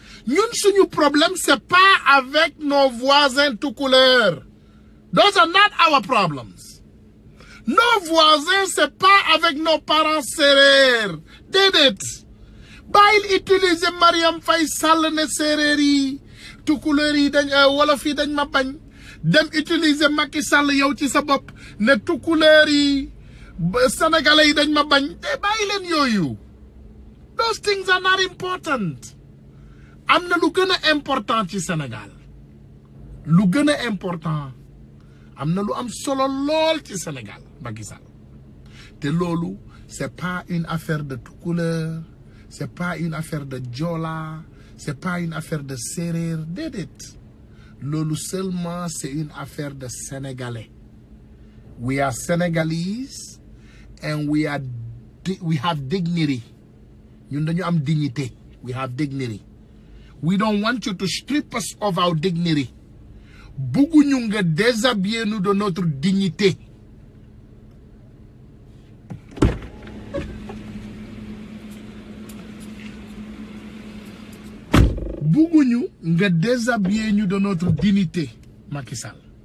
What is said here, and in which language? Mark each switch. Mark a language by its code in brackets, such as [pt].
[wo] ñun suñu [fr] problème c'est pas avec nos voisins tout couleur. [en] Those are not our problems. [fr] Nos voisins c'est pas avec nos parents [wo] séeréer déedéet bàyyil utiliser Mariam Faye Sall ne séeréer yi tout couleur yi dañ wolof yi dañ ma bañ dem utiliser Macky Sall yow ci sa bopp ne tout couleur yi sénégalais yi dañ ma bañ te bàyyi leen yooyu. [en] Those things are not important. [wo] am na lu gën a important ci Sénégal lu gën a important am na lu am solo lool ci Sénégal Macky Sall te loolu [fr] c'est pas une affaire de tout couleur c'est pas une affaire de Joola c'est pas une affaire de séeréer [wo] déedéet loolu [fr] seulement c'est une affaire de Sénégalais. [en] We are Senegalese and we have dignity. [wo] ñun dañu am dignité. [en] We have dignity. We don't want you to strip us of our dignity. [wo] Bugguñu nga [fr] déshabiller nous de notre dignité. [wo] Bugguñu nga [fr] déshabiller ñu de notre dignité, Macky Sall.